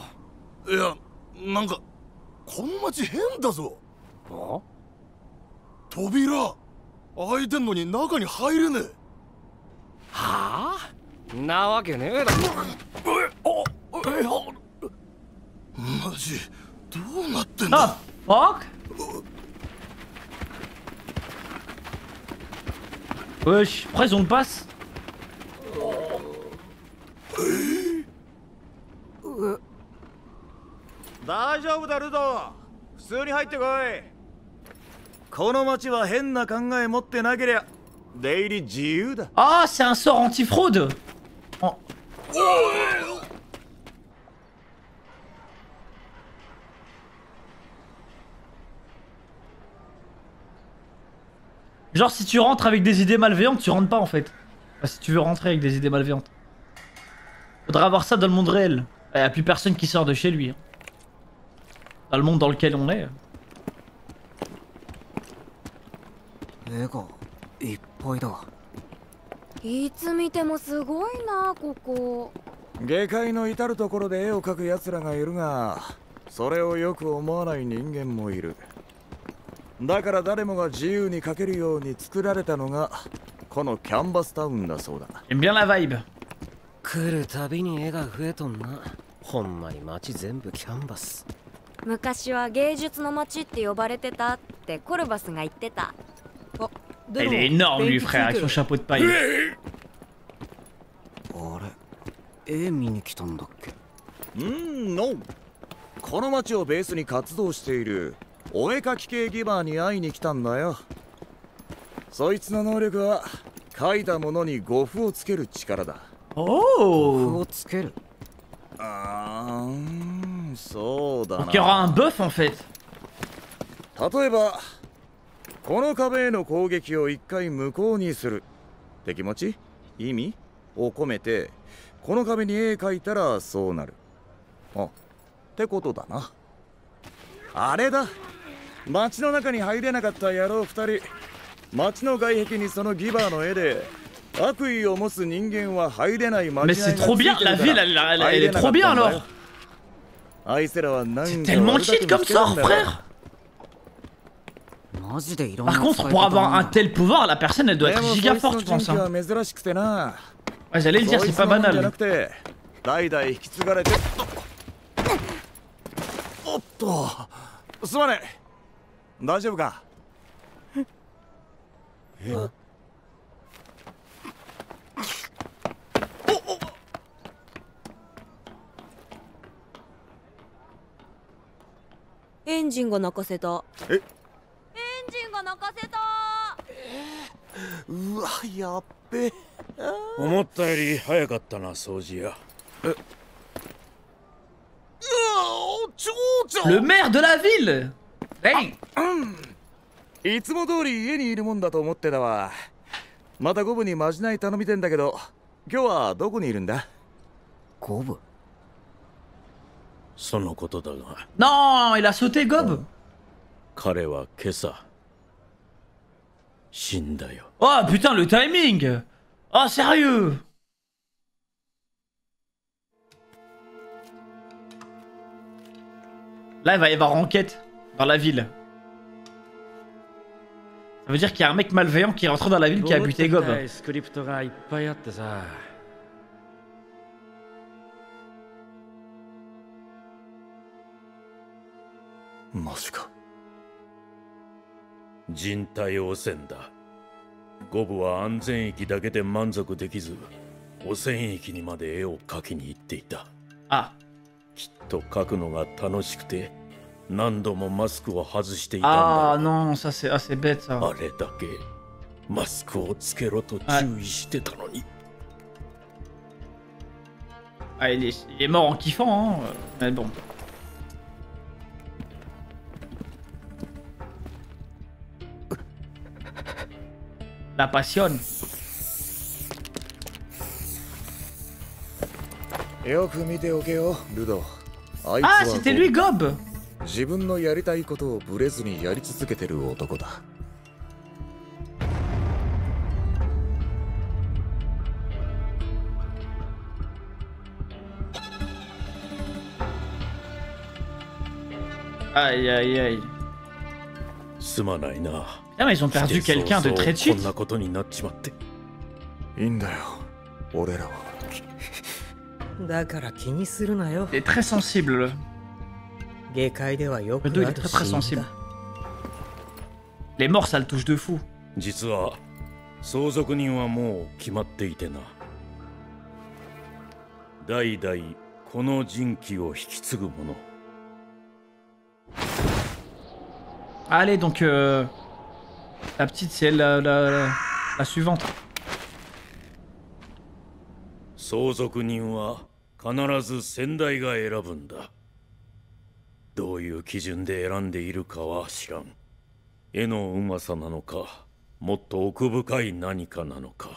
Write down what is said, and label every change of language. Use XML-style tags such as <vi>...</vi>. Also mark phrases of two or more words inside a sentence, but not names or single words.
<ja>いや、なんかこの町変だぞ。あ？扉開いてんのに中に入れねえ。はあ？なわけねえだろ。マジどうなってんだ。</ja> <fr>Fuck. Wesh, après on passe.</fr> <ja>大丈夫だルド。普通に入ってこい。この町は変な考え持ってなけりゃ出入り自由だ。</ja> <fr>Ah, c'est un sort anti-fraude. Oh. Genre si tu rentres avec des idées malveillantes, tu rentres pas en fait. Enfin, si tu veux rentrer avec des idées malveillantes. Faudra avoir ça dans le monde réel. Il n'y a plus personne qui sort de chez lui. Hein. Dans le monde dans lequel on est.</fr> <ja>絵がいっぱいだ。いつ見てもすごいなここ。下界の至る所で絵を描く奴らがいるが、それをよく思わない人間もいる。だから誰もが自由に描けるように作られたのがこのキャンバスタウンだそうだ。</ja> <fr>J'aime bien la vibe.</fr> <ja>来るたびに絵が増えとんな。ほんまに街全部キャンバス。昔は芸術の街って呼ばれてたってコルバスが言ってた。</ja> <fr>Elle est énorme lui frère avec son chapeau de paille.</fr> <ja>あれ、絵見に来たんだっけ。ノー。この町をベースに活動しているお絵描き系ギバーに会いに来たんだよ。そいつの能力は描いたものに語符をつける力だ。 Oh. 語符をつける。そうだな。</ja> <fr>Donc il y aura un buff en fait.</fr> <ja>例えばこの壁への攻撃を一回無効にするって気持ち意味を込めてこの壁に絵描いたらそうなる。あってことだな。あれだ、街の中に入れなかった野郎2人、街の外壁にそのギバーの絵で悪意を持つ人間は入れない街。</ja> <fr>Mais c'est trop bien, la ville elle est trop bien alors. C'est tellement chill comme sort frère.</fr> <ja>マジでいろんな</ja> <fr>Par contre, pour avoir un tel pouvoir, la personne elle doit être giga forte, je pense. Hein. Ouais, j'allais le dire, c'est pas banal.</fr> <ja>代々引き継がれておっとすまねえ大丈夫かエンジンが泣かせた。え、エンジンが泣かせた。うわやっべ。思ったより早かったな掃除や。</ja> <fr>Le maire de la ville. Hey.</fr> <ja>いつも通り家にいるもんだと思ってたわ。またゴブにまじない頼みてんだけど、今日はどこにいるんだ？ゴブ？そのことだが。</ja> <fr>Non, il a sauté Gob.</fr> <ja>彼は今朝死んだよ。</ja> <fr>Oh putain, le timing. Oh sérieux. Là, il va y avoir enquête dans la ville. Ça veut dire qu'il y a un mec malveillant qui est rentré dans la ville qui a buté Gob.</fr> <ja>マジか。人体汚染だ。ゴブは安全域だけで満足できず、汚染域にまで絵を描きに行っていた。あ、きっと描くのが楽しくて、何度もマスクを外していたんだ。</ja> <fr>Ah non, ça c'est assez bête ça.</fr> <ja>あれだけマスクをつけろと注意してたのに。</ja> <fr>Ah, il est mort en kiffant, hein. Mais bon. La passion.</fr> <ja>よく見ておけよ、ルド。あいつ Ah, は</ja> <fr>c'était lui Gob.</fr> <ja>自分のやりたいことをブレずにやり続けてる男だ。</ja> <fr>Aïe aïe aïe.</fr> <ja>すまないな。</ja> <fr>Ah mais ils ont perdu quelqu'un de très de suite.</fr> <ja>こんなことになっちまって。いいんだよ、俺らは。だから気にするなよ。</ja> <fr>Il est très sensible.</fr> <ja>下界ではよくあ</ja> <fr>Le dos il</fr> <ja>る</ja> <fr>est très très</fr> <ja>シーン</ja> <fr>sensible.</fr> <ja>だ。</ja> <fr>Les morts ça le touche de fou.</fr> <ja>実は相続人はもう決まっていてな。代々この人気を引き継ぐ者。</ja> <fr>Allez donc la petite c'est la suivante.</fr> <ja>相続人は必ず先代が選ぶんだ。どういう基準で選んでいるかは知らん。絵のうまさなのか、もっと奥深い何かなのか。</ja>